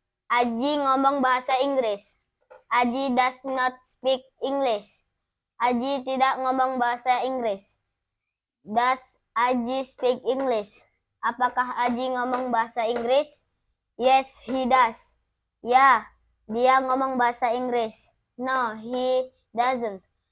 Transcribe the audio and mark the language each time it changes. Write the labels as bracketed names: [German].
[Indonesian] Aji ngomong bahasa Inggris. [English] Aji does not speak English. [Indonesian] Aji tidak ngomong bahasa Inggris. [English] Does Aji speak English? [Indonesian] Apakah Aji ngomong bahasa Inggris? [English] Yes, he does. [Indonesian] Ya, dia ngomong bahasa Inggris. [English] No, he doesn't.